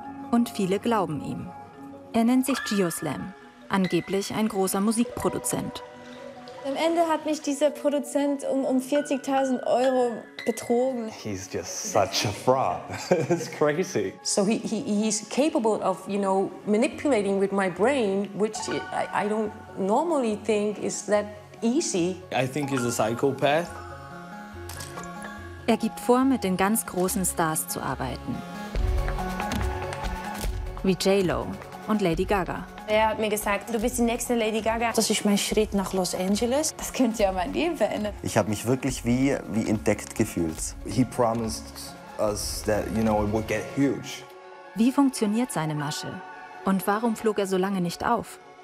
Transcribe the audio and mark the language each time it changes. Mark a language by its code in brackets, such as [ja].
[de] Und viele glauben ihm. Er nennt sich Geoslam, angeblich ein großer Musikproduzent. Am Ende hat mich dieser Produzent um 40.000 € betrogen. [en] He's just such a fraud. It's crazy. So he's capable of, manipulating with my brain, which I don't normally think is that easy. I think he's a psychopath. [de] Er gibt vor, mit den ganz großen Stars zu arbeiten. Wie J-Lo und Lady Gaga. Er hat mir gesagt, du bist die nächste Lady Gaga. Das ist mein Schritt nach Los Angeles. Das könnte ja mein Leben verändern. Ich habe mich wirklich wie entdeckt gefühlt. [en] He promised us that, it would get huge. [de] Wie funktioniert seine Masche? Und warum flog er so lange nicht auf?